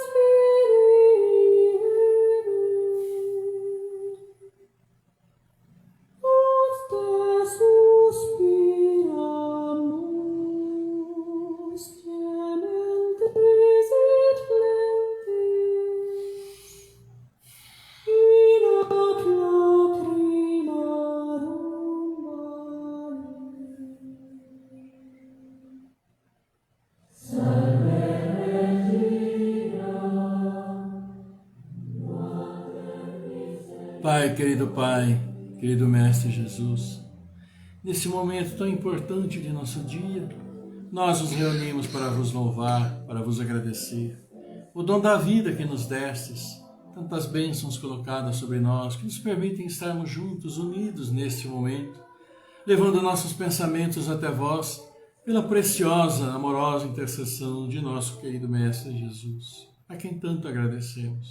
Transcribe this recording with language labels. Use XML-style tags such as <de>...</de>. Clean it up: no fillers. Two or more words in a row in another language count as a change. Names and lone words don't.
<la>Spiritus, ad te suspiramus, gementes et flentes, in ac lacrimarum vale. Salve Regina,</la> <pt>Pai, querido Mestre Jesus, nesse momento tão importante de nosso dia, nós nos reunimos para vos louvar, para vos agradecer. O dom da vida que nos destes, tantas bênçãos colocadas sobre nós, que nos permitem estarmos juntos, unidos neste momento, levando nossos pensamentos até vós, pela preciosa, amorosa intercessão de nosso querido Mestre Jesus, a quem tanto agradecemos.</pt>